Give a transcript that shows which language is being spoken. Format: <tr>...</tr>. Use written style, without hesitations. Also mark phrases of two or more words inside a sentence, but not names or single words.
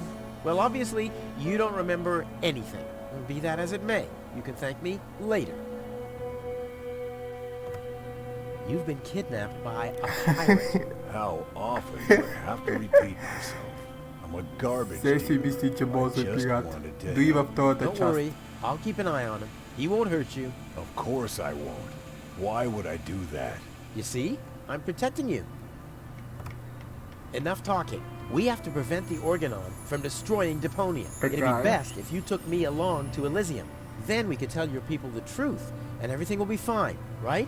<en>Well, obviously, you don't remember anything. Be that as it may, you can thank me later. You've been kidnapped by a pirate. How often do I have to repeat myself? I'm a garbage</en> <bg>Все си</bg> <en>digger.</en> <bg>мисли, че може да</bg> <en>I</en> <bg>е</bg> <en>just</en> <bg>пират.</bg> <en>wanted to</en> <bg>Дори във втората</bg> <en>Don't</en> <bg>част.</bg> <en>worry, I'll keep an eye on him. He won't hurt you. Of course I won't. Why would I do that? You see? I'm protecting you. Enough talking. We have to prevent the Organion from destroying Deponia. It'd be Okay. best if you took me along to Elysium. Then we could tell your people the truth, and everything will be fine, right?</en>